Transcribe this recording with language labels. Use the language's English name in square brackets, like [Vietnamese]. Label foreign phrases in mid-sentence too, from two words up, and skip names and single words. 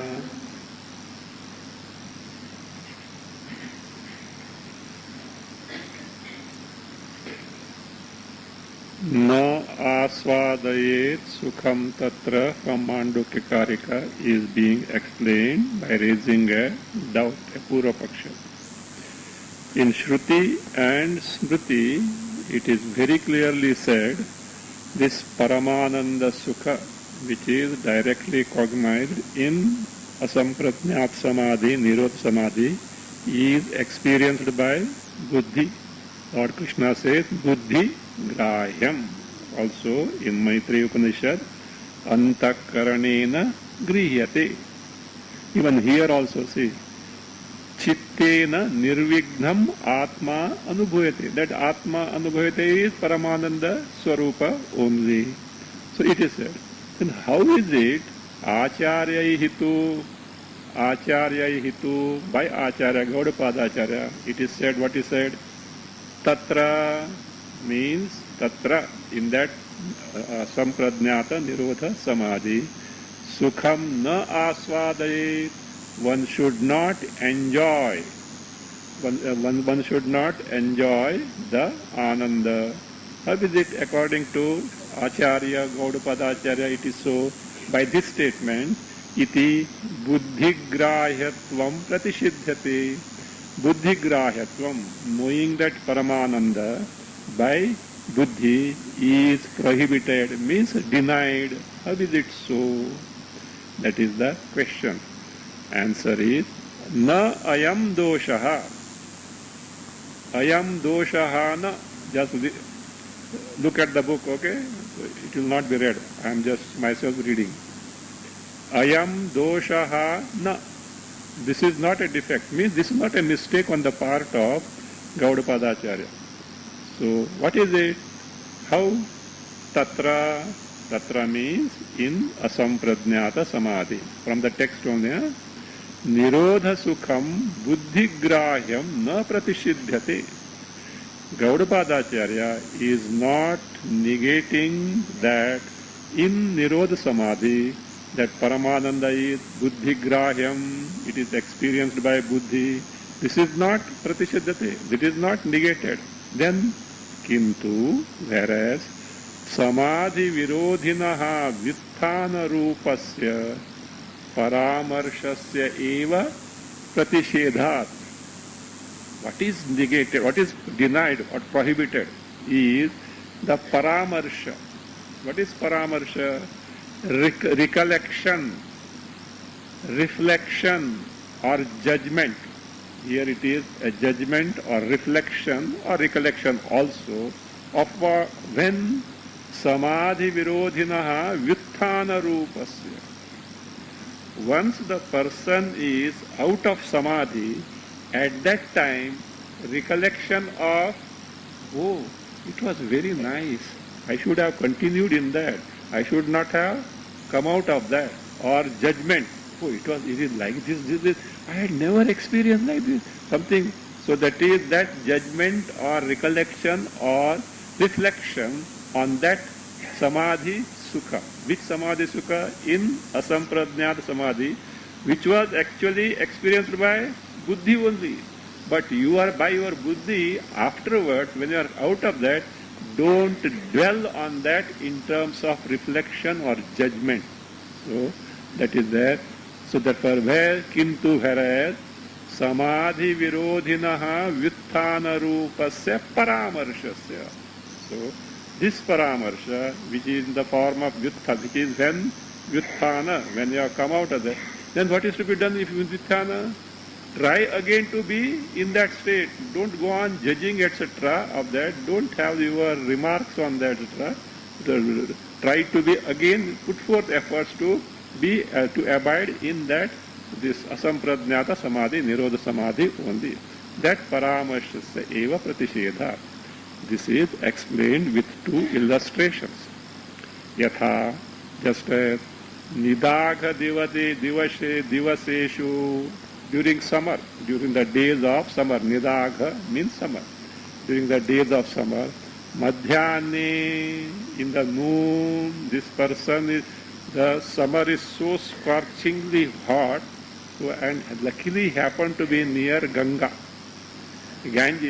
[Sanskrit] न आस्वादयेत सुखम तत्र [English] from Mandukya is being explained by raising a doubt, a [Sanskrit] Purva Paksha. [English] In Shruti and Smriti, it is very clearly said, this [Sanskrit] Paramananda Sukha, [English] which is directly cognized in [Sanskrit] Asampratnyat Samadhi, Nirodha Samadhi, [English] is experienced by Buddhi. Lord Krishna says, [Sanskrit] Buddhi Grahyam. [English] Also in Maitreya Upanishad, [Sanskrit] Antakaranena Grihyate. [English] Even here also see, [Sanskrit] Chittena Nirvignam Atma Anubhuyate. [English] That [Sanskrit] Atma Anubhuyate [English] is [Sanskrit] Paramananda Swarupa [English] only. So it is said. Then how is it [Sanskrit] Acharyai Hitu [English] by Acharya, Gaudapada Acharya? It is said, what is said? Tatra means Tatra, in that [Sanskrit] Sampradnyata Nirodha Samadhi, Sukham na asvadayet, [English] one should not enjoy, one should not enjoy the Ananda. How is it according to Acharya, Gaudapada Acharya? It is so, by this statement, [Sanskrit] iti buddhigrahyatvam pratishiddhate. [English] Buddhigrahyatvam, knowing that Paramananda by buddhi is prohibited, means denied. How is it so? That is the question. Answer is, [Sanskrit] na ayam doshaha. Ayam doshaha na. [English] Just look at the book, okay? It will not be read. I am just myself reading. [Sanskrit] Ayam doshaha na. [English] This is not a defect, means this is not a mistake on the part of Gaudapada Acharya. So what is it? How? Tatra. Tatra means in [Sanskrit] Asampradnyata Samadhi. [English] From the text only, [Sanskrit] Nirodha Sukham Buddhigrahyam na pratishiddhyate. [English] Gaudapada Acharya is not negating that in [Sanskrit] Nirodha Samadhi [English] that Paramananda is Buddhigrahyam, it is experienced by Buddhi. This is not pratishiddhate, it is not negated. Then, kintu, whereas, [Sanskrit] Samadhi virodhinaha vitthana rupasya paramarshasya eva pratishedhat. [English] What is negated, what is denied or prohibited is the paramarsha. What is paramarsha? Recollection, reflection or judgment. Here it is a judgment or reflection or recollection also of when [Sanskrit] samadhi virodhinaha vitthana rupasya. [English] Once the person is out of samadhi, at that time recollection of, oh, it was very nice, I should have continued in that, I should not have come out of that. Or judgment, oh, it is like this, I had never experienced like this, something. So that is that judgment or recollection or reflection on that [Sanskrit] samadhi sukha. [English] Which [Sanskrit] samadhi sukha? [English] In [Sanskrit] asampradnyata samadhi, [English] which was actually experienced by buddhi only. But you are by your buddhi, afterwards, when you are out of that, don't dwell on that in terms of reflection or judgment. So that is there. So therefore, where kintu, whereas [Sanskrit] samadhi virodhinaha vitthana rupasya paramarshasya. [English] So this paramarsha, which is in the form of vittha, which is when Vyuthana, when you have come out of that, then what is to be done if Vyuthana? Try again to be in that state. Don't go on judging, etc. of that. Don't have your remarks on that, etc. Try to be again, put forth efforts to be, to abide in that, this [Sanskrit] asampradnyata samadhi, nirodha samadhi [English] only. [Sanskrit] That paramashasya eva pratishedha. [English] This is explained with two illustrations. Yatha, just as [Sanskrit] nidagha divaseshu, [English] during summer, during the days of summer, nidagha means summer. During the days of summer, madhyane, in the noon, this person is, the summer is so scorchingly hot, so, and luckily happened to be near Ganga, Ganges.